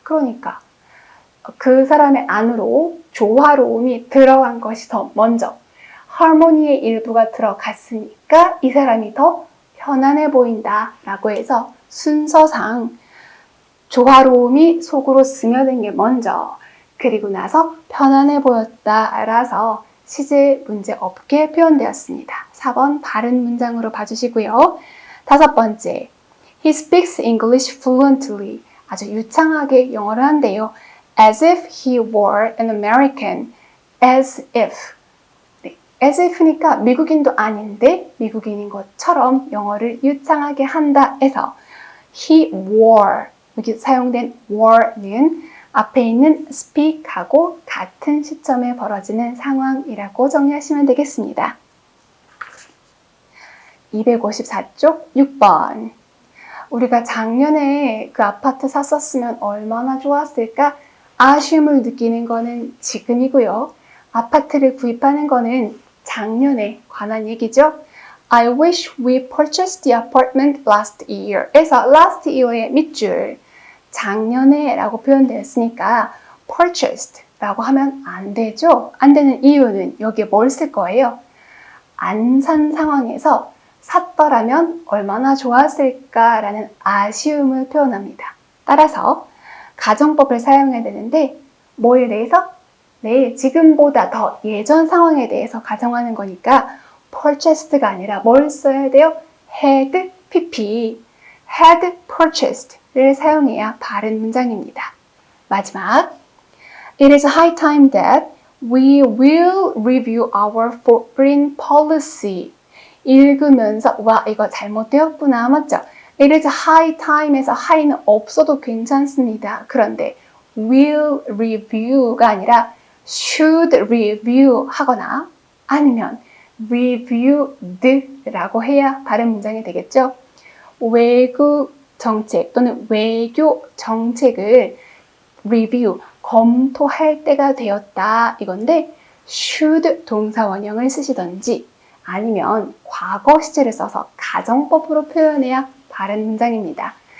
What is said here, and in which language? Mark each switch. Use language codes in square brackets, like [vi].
[ko] 그러니까 그 사람의 안으로 조화로움이 들어간 것이 더 먼저, 하모니의 일부가 들어갔으니까 이 사람이 더 편안해 보인다 라고 해서 순서상 조화로움이 속으로 스며든 게 먼저, 그리고 나서 편안해 보였다 라서 시제 문제 없게 표현되었습니다. 4번 바른 문장으로 봐주시고요. 다섯 번째, [en] he speaks English fluently. [ko] 아주 유창하게 영어를 한대요. [en] as if he were an American. as if. [ko] 네, as if니까 미국인도 아닌데 미국인인 것처럼 영어를 유창하게 한다 해서 he were, 여기 사용된 were는 앞에 있는 speak하고 같은 시점에 벌어지는 상황이라고 정리하시면 되겠습니다. 254쪽 6번. 우리가 작년에 그 아파트 샀었으면 얼마나 좋았을까? 아쉬움을 느끼는 거는 지금이고요. 아파트를 구입하는 거는 작년에 관한 얘기죠. [en] I wish we purchased the apartment last year. [ko] 에서 last year의 밑줄, 작년에 라고 표현되었으니까 purchased 라고 하면 안 되죠. 안 되는 이유는 여기에 뭘 쓸 거예요? 안 산 상황에서 샀더라면 얼마나 좋았을까라는 아쉬움을 표현합니다. 따라서 가정법을 사용해야 되는데 뭐에 대해서? 네, 지금보다 더 예전 상황에 대해서 가정하는 거니까 purchased가 아니라 뭘 써야 돼요? had pp, had purchased를 사용해야 바른 문장입니다. 마지막, [en] it is high time that we will review our foreign policy. [ko] 읽으면서 와 이거 잘못되었구나 맞죠? [en] It is high time [ko] 에서 high는 없어도 괜찮습니다. 그런데 will review가 아니라 should review 하거나 아니면 reviewed라고 해야 발음 문장이 되겠죠? 외국 정책 또는 외교 정책을 review, 검토할 때가 되었다 이건데 should 동사 원형을 쓰시던지 아니면 과거 시제를 써서 가정법으로 표현해야 바른 문장입니다.